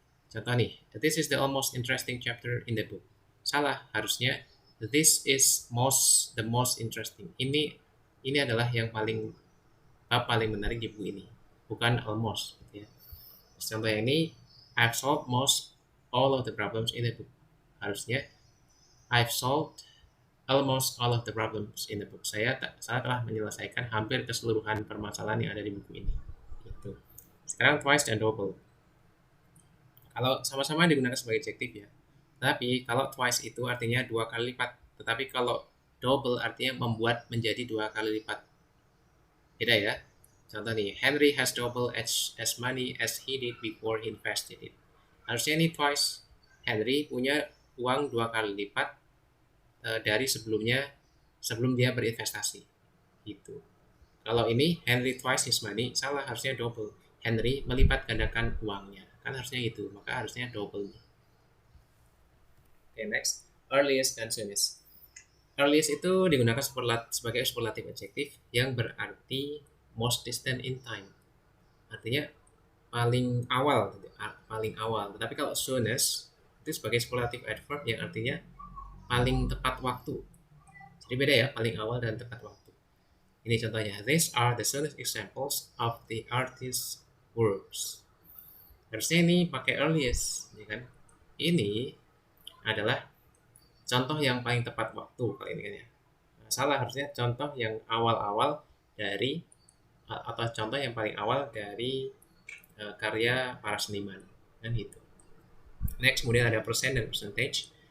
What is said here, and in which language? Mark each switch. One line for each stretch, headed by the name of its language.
English: Contoh nih, this is the almost interesting chapter in the book.
Indonesian: Salah, harusnya
English: this is the most interesting.
Indonesian: Ini adalah yang paling menarik di buku ini, bukan almost gitu ya.
English: Contoh yang ini, I've solved most all of the problems in the book. Harusnya I've solved almost all of the problems in the book.
Indonesian: Saya telah menyelesaikan hampir keseluruhan permasalahan yang ada di buku ini. Gitu. Sekarang twice dan double. Kalau sama-sama digunakan sebagai adjektif ya. Tapi kalau twice itu artinya 2 kali lipat. Tetapi kalau double artinya membuat menjadi 2 kali lipat. Beda ya. Contoh nih,
English: Henry has double as money as he did before he invested it.
Indonesian: Harusnya ini twice. Henry punya uang 2 kali lipat dari sebelum dia berinvestasi. Gitu. Kalau ini
English: Henry twice his money,
Indonesian: salah, harusnya double. Henry melipat gandakan uangnya. Kan harusnya gitu, maka harusnya double.
English: Okay, next. Earliest dan soonest. Earliest
Indonesian: itu digunakan sebagai
English: superlative adjective
Indonesian: yang berarti
English: most distant in time.
Indonesian: Artinya paling awal. Tetapi kalau soonest itu sebagai superlative adverb yang artinya paling tepat waktu. Jadi beda ya, paling awal dan tepat waktu. Ini contohnya.
English: These are the soonest examples of the artist's works.
Indonesian: Harusnya ini pakai earliest, ya kan? Ini adalah contoh yang paling tepat waktu kali ini kan ya. Salah, harusnya contoh yang awal-awal dari atau contoh yang paling awal dari karya para seniman kan gitu. Next, kemudian ada percent dan percentage.